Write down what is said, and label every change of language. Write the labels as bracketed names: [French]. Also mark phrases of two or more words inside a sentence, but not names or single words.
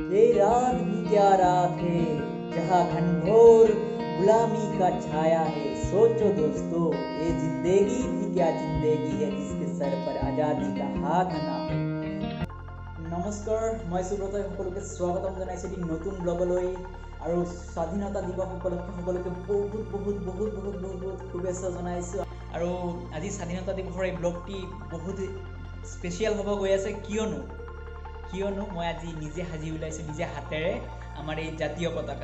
[Hindi] ये रात भी क्या रात है जहाँ घनघोर गुलामी का छाया है। सोचो दोस्तों, ये जिंदगी भी क्या जिंदगी है जिसके सर पर आजादी का हाथ ना हो। नमस्कार, मैं सुब्रता [Assamese] সকলোকে স্বাগতম জনাইছো এটি নতুন ব্লগলৈ আৰু স্বাধীনতা দিৱস উপলক্ষে সকলোকে বহুত বহুত বহুত বহুত বহুত বহুত শুভেচ্ছা জনাইছো। আৰু আজি স্বাধীনতা দিৱসৰ এই ব্লগটি বহুত স্পেচিয়েল হ'ব গৈ আছে, কিয়নো মই আজি নিজে সাজি ওলাইছোঁ নিজে হাতেৰে আমাৰ এই জাতীয় পতাকা।